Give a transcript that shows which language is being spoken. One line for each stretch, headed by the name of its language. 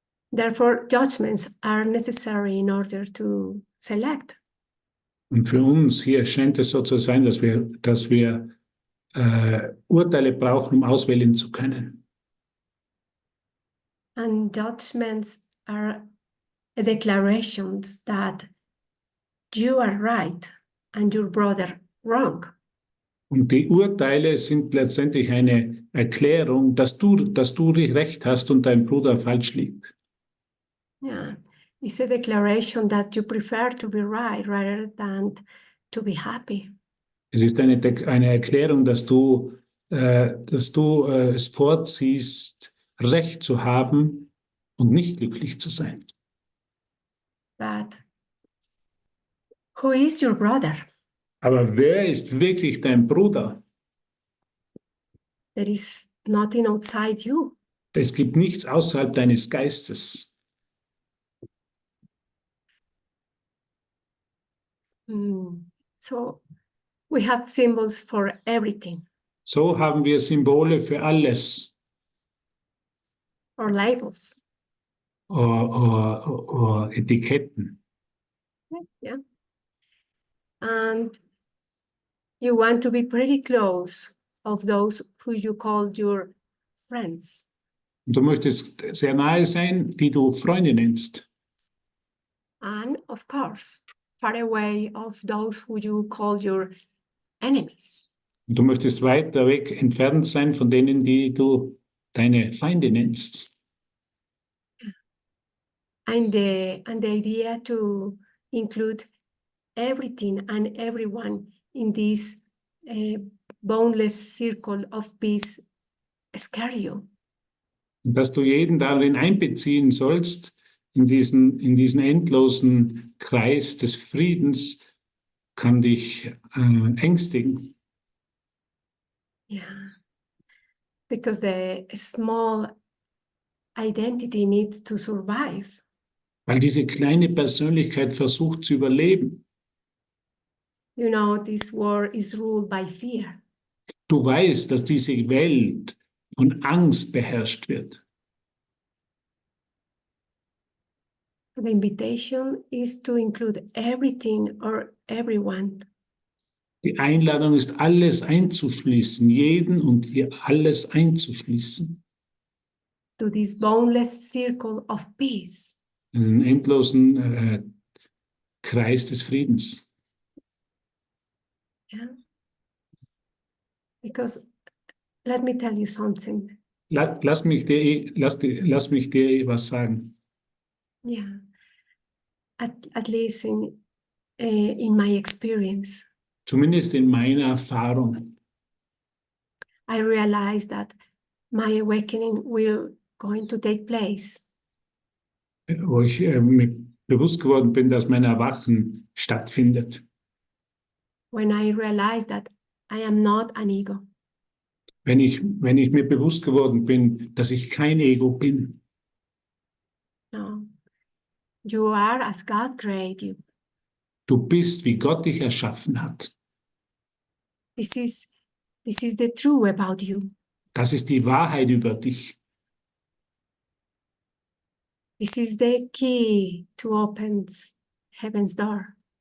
English: Therefore, judgments are necessary in order to select.
German: Und für uns hier scheint es so zu sein, dass wir Urteile brauchen, um auswählen zu können.
English: And judgments are declarations that you are right and your brother wrong.
German: Und die Urteile sind letztendlich eine Erklärung, dass du recht hast und dein Bruder falsch liegt.
English: Yeah, it's a declaration that you prefer to be right rather than to be happy.
German: Es ist eine Erklärung, dass du es vorziehst, Recht zu haben und nicht glücklich zu sein.
English: But who is your brother?
German: Aber wer ist wirklich dein Bruder?
English: There is nothing outside you.
German: Es gibt nichts außerhalb deines Geistes.
English: So we have symbols for everything,
German: So haben wir Symbole für alles.
English: or labels.
German: Oder Etiketten.
English: Yeah. And you want to be pretty close of those who you call your friends.
German: Und du möchtest sehr nahe sein, die du Freunde nennst.
English: And of course, far away of those who you call your enemies.
German: Und du möchtest weiter weg entfernt sein von denen, die du deine Feinde nennst.
English: And the idea to include everything and everyone in this boundless circle of peace scare you.
German: Und dass du jeden darin einbeziehen sollst, in diesen endlosen Kreis des Friedens, kann dich ängstigen.
English: Yeah. Because the small identity needs to survive.
German: Weil diese kleine Persönlichkeit versucht zu überleben.
English: You know, this world is ruled by fear.
German: Du weißt, dass diese Welt von Angst beherrscht wird.
English: The invitation is to include everything or everyone.
German: Die Einladung ist, alles einzuschließen, jeden und hier alles einzuschließen.
English: To this boundless circle of peace.
German: Einen endlosen Kreis des Friedens.
English: Yeah. Because let me tell you something.
German: Lass mich dir was sagen.
English: Yeah. At least in my experience,
German: Zumindest in meiner Erfahrung.
English: I realized that my awakening will going to take place
German: Wo ich mir bewusst geworden bin, dass mein Erwachen stattfindet.
English: when I realized that I am not an ego.
German: Wenn ich mir bewusst geworden bin, dass ich kein Ego bin.
English: No, you are as God created you.
German: Du bist, wie Gott dich erschaffen hat.
English: This is the truth about you.
German: Das ist die Wahrheit über dich.
English: This is the key to open heaven's door.